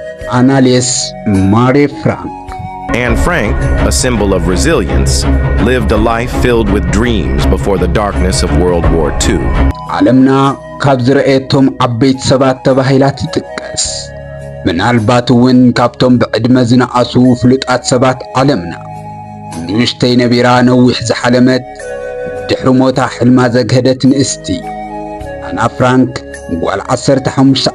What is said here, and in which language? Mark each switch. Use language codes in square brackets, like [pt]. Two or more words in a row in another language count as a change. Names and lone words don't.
[en] Anneliese Marie Frank. Anne Frank, a symbol of resilience, lived a life filled with dreams before the darkness of World War II. [ti] ዓለምና ካብ ዝረአየቶም ዓበይቲ ሰባት ተባሂላ ትጥቀስ። ምናልባት እውን ካብቶም ብዕድመ ዝነኣሱ ፍሉጣት ሰባት ዓለምና ንእሽተይ ነቢራ ነዊሕ ዝሓለመት ድሕሪ ሞታ ሕልማ ዘግህደት ንእስቲ ኣና ፍራንክ ጓል 15